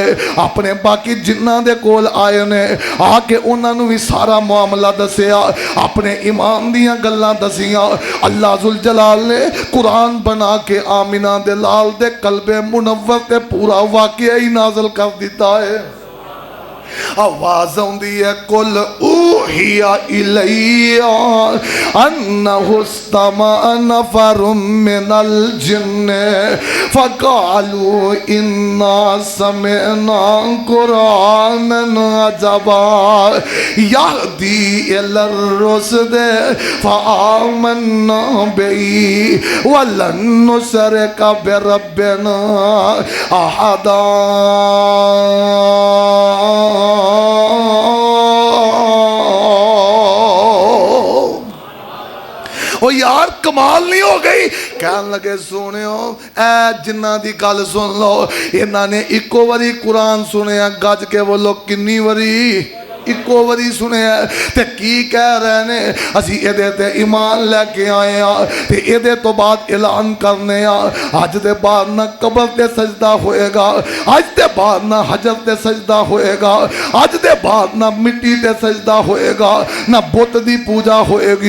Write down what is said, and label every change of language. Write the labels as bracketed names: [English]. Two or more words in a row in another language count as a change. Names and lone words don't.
[Punjabi] اپنے باقی جنہاں دے کول آئے نے آکے انہوں نے وی سارا معاملہ دسیا، اپنے ایمان دیاں گلاں دسیاں. اللہ ذوالجلال نے قرآن بنا کے آمنہ دے لال دے قلبِ منور تے پورا واقعہ ہی نازل کر دتا ہے. آواز آؤندی ہے [Arabic] قل أوحي إلي أنه استمع نفر من الجن فقالوا إنا سمعنا قرآنا عجبا يهدي إلى الرشد فآمنا به ولن نشرك بربنا أحدا. [Punjabi] او یار کمال نہیں ہو گئی. کہن لگے سنیو اے جناں دی گل سن لو. انہوں نے اکو واری قرآن سنیا گج کے بولو کنی واری اکو واری سنیا تے کی کہہ رہے نے اسی ایہدے تے ایمان لے کے آئے ہاں تے ایہدے توں بعد اعلان کرنے اج دے بعد نہ قبر تے سجدہ ہووے گا، اج دے بعد نہ حجر تے سجدہ ہووے گا، اج دے بعد نہ مٹی تے سجدہ ہووے گا، نہ بت دی پوجا ہووے گی.